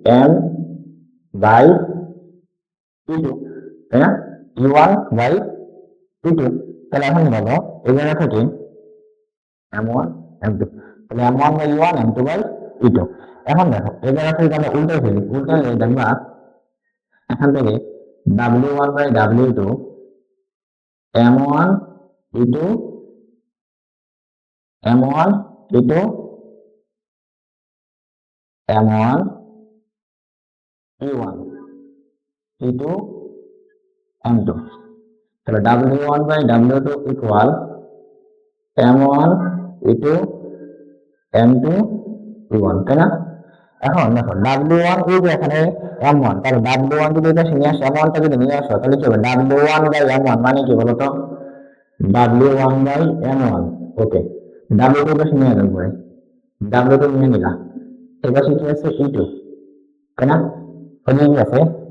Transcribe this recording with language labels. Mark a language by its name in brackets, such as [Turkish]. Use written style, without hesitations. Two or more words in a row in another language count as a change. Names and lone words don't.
[Bangla] M/E2, তাই না? E1/E2। তাহলে এখন বলো এই জায়গা থেকে M1 M2, তাহলে M1/E1 M2/E2। এখন দেখো এই জায়গা থেকে আমরা উল্টে ফেলি, উল্টালে দেখবা এখান থেকে W1/W2 M1E2 M1E2 M1E1 E2 M2। তাহলে W1/W2 ইকুয়াল M1E2 M2E1, তাই না? এখন দেখো W1 ইজ এখানে M1, তাহলে W1 যদি এটা নিয়ে আসো, M1টা যদি নিয়ে আসো, তাহলে কি হবে? W1/M1 মানে কি বলতো? W1/M1। ওকে, W2 পাশে নিয়ে যাবো, W2 নিয়ে নিলাম। এই পাশে কি আছে? E2, তাই না? ওদিকে কি আছে?